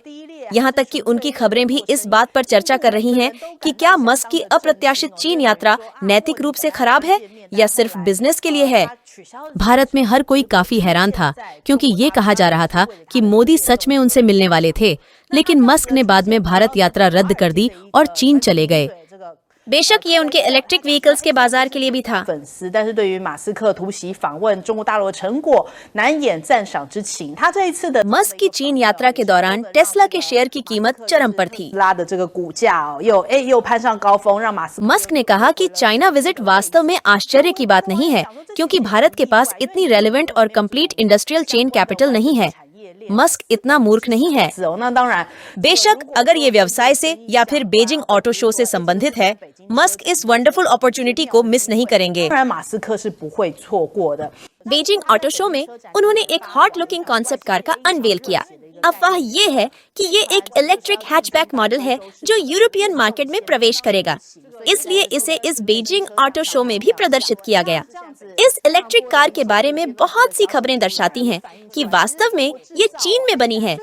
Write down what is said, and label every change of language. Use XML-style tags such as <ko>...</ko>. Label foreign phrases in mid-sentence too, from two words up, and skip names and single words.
<hi>यहाँ तक कि उनकी खबरें भी इस बात पर चर्चा कर रही हैं कि क्या मस्क की अप्रत्याशित चीन यात्रा नैतिक रूप से खराब है या सिर्फ बिजनेस के लिए है। भारत में हर कोई काफी हैरान था, क्योंकि ये कहा जा रहा था कि मोदी सच में उनसे मिलने वाले थे, लेकिन मस्क ने बाद में भारत यात्रा रद्द कर दी और चीन चले गए। बेशक ये उनके</hi> <en>electric vehicles</en> <hi>के बाजार के लिए भी था।</hi> <zh>粉丝，但是对于马斯克突袭访问中国大陆的成果难掩赞赏之情。他这一次的</zh> <hi>मस्क की चीन यात्रा के दौरान टेस्ला के शेयर की कीमत चरम पर थी।</hi> <zh>拉的这个股价又攀上高峰，让马斯</zh> <hi>मस्क ने कहा कि</hi> <en>China visit</en> <hi>वास्तव में आश्चर्य की बात नहीं है, क्योंकि भारत के पास इतनी रेलेवेंट और</hi> <en>complete industrial chain capital</en> <hi>नहीं है। मस्क इतना मूर्ख नहीं है।</hi> <zh>那当然</zh> <hi>बेशक अगर ये व्यवसाय से या फिर बीजिंग ऑटो शो से संबंधित है, मस्क इस</hi> <en>wonderful opportunity</en> <hi>को मिस नहीं करेंगे।</hi> <zh>当然马斯克是不会错过的。</zh> <hi>बीजिंग ऑटो शो में उन्होंने एक</hi> <en>hot looking concept car</en> <hi>का अनवेल किया। अफवाह ये है कि ये एक</hi> <en>electric hatchback model</en> <hi>है जो</hi> <en>European market</en> <hi>में प्रवेश करेगा, इसलिए इसे इस बीजिंग ऑटो शो में भी प्रदर्शित किया गया। इस</hi> <en>electric car</en> <hi>के बारे में बहुत सी खबरें दर्शाती हैं कि वास्तव में ये चीन में बनी है।</hi>